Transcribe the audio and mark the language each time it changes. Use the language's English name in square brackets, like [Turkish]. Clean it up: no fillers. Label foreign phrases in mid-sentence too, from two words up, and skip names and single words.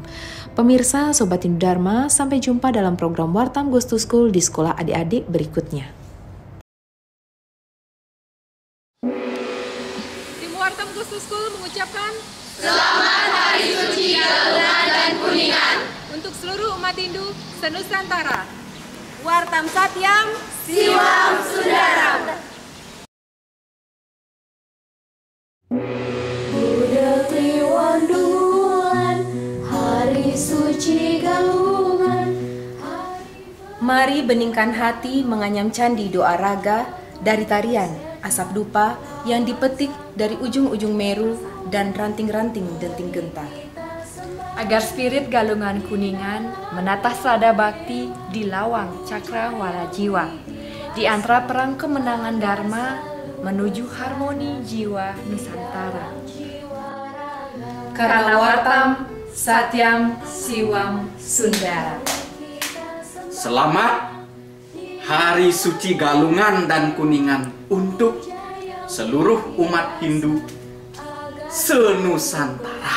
[Indonesian] Pemirsa, Sobat Hindu Dharma, sampai jumpa dalam program Wartam Goes to School di sekolah adik-adik berikutnya. Tim Wartam Goes to School mengucapkan Selamat Hari Suci Galungan dan Kuningan untuk seluruh umat Hindu senusantara. [Sanskrit] Wartam Satyam Siwam Sundara. [Indonesian] Buddha Triwandulan, Hari Suci Galungan. Mari beningkan hati menganyam candi doa raga dari tarian asap dupa yang dipetik dari ujung-ujung Meru dan ranting-ranting denting gentar. Agar spirit Galungan Kuningan menatah sada bakti di lawang cakrawala jiwa, di antara perang kemenangan Dharma menuju harmoni jiwa Nusantara. Karena [Sanskrit] Wartam Satyam Siwam Sundara. [Indonesian] Selamat Hari Suci Galungan dan Kuningan untuk seluruh umat Hindu senusantara.